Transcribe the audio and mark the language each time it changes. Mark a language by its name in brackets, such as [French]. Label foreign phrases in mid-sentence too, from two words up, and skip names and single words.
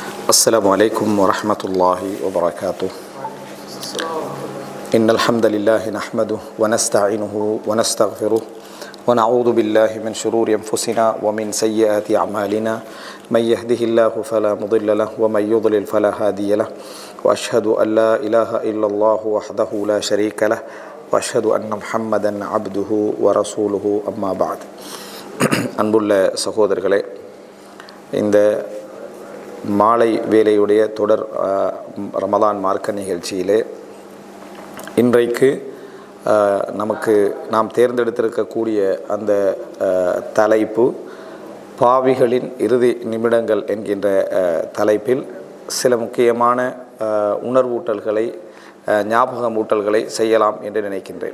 [Arabic] السلام عليكم ورحمة الله وبركاته. إن الحمد لله نحمده ونستعينه ونستغفره ونعوذ بالله من شرور أنفسنا ومن سيئات أعمالنا من يهده الله فلا مضل له ومن يضلل فلا هادي له وأشهد أن لا إله إلا الله وحده لا شريك له وأشهد أن محمدا عبده ورسوله أما بعد. [Tamil] அன்புள்ள சகோதரர்களே, இந்த மாலை வேலையுடைய தொடர் ரமலான் மார்க்க நிகழ்ச்சியிலே இன்றைக்கு நாம் தேர்ந்தெடுத்திருக்கக்கூடிய அந்த தலைப்பு பாவிகளின் இறுதி நிமிடங்கள் என்கின்ற தலைப்பில் சில முக்கியமான உணர்வூட்டல்களை ஞாபகமூட்டல்களை செய்யலாம் என்று நினைக்கின்றேன்.